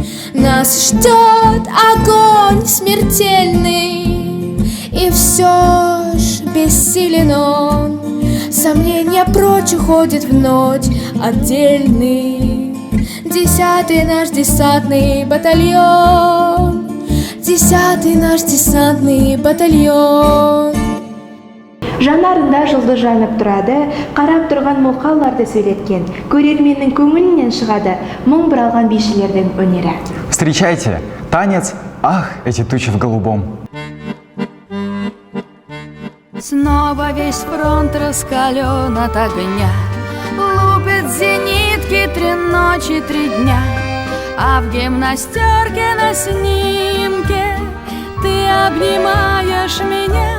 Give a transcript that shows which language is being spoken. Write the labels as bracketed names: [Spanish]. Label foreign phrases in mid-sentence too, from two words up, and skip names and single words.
[Russian] Нас ждет огонь смертельный, и все ж бессилен он. Сомнения прочь уходят в ночь отдельный. 10-й наш десантный батальон, 10-й наш десантный батальон. [Kazakh] Жанарында жұлдыз жанып тұрады, қарап тұрған мылқауларды сөйлеткен, көрерменнің көңілінен шығады мың бір алған бишілердің өнері. [Russian] Встречайте, танец «Ах, эти тучи в голубом». Снова весь фронт раскален от огня, лупит зенитки 3 ночи, 3 дня. А в гимнастерке на снимке ты обнимаешь меня.